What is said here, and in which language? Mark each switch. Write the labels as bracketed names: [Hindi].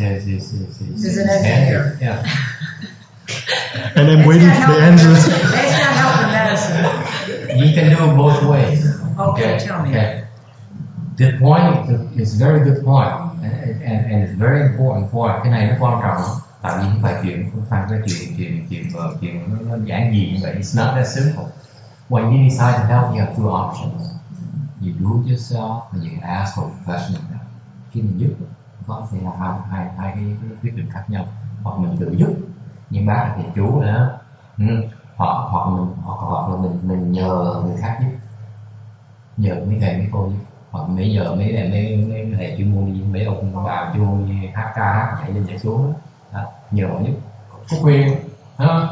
[English] an engineer. Yeah. And I'm waiting for the answer. That's not helping medicine. You can do it both ways. Okay, tell me. Okay. The point is a very good point, and it's very important point. [Vietnamese] Cái này nó quan trọng, tại vì không phải chuyện không phải cái chuyện nó giản dị như vậy. [English] It's not that simple. When you decide to help, you have two options. You do it yourself, and you can ask for a professional help. [Vietnamese] Khi mình giúp, có thể là hai cái quyết định khác nhau. Hoặc mình tự giúp, nhưng bác là thầy chú rồi đó. Hoặc là mình nhờ người khác giúp, nhờ mấy thầy mấy cô giúp, hoặc mấy giờ mấy thầy chuyên môn đi, mấy ông bà chuyên môn đi hát ca hát nhảy xuống đó, nhờ họ giúp, có quyền, hả?